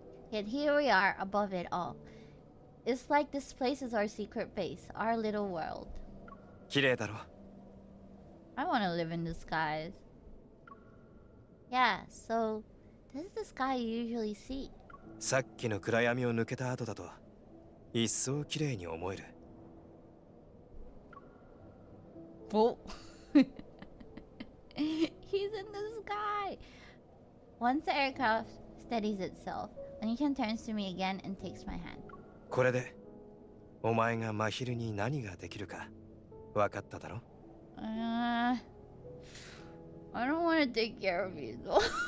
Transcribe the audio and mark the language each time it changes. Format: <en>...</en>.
<en>Yet here we are above it all. It's like this place is our secret base, our little world.</en> <ja>綺麗だろ。</ja> <en>I want to live in the skies. Yeah, so this is the sky you usually see.</en> <ja>さっきの暗闇を抜けた後だと一層綺麗に思える。</ja> <en>Oh. He's in the sky. Once the aircraft steadies itself, Oniichan turns to me again and takes my hand.</en> <ja>これでお前が真昼に何ができるか分かっただろ。</ja> <en>I don't want to take care of you though.</en>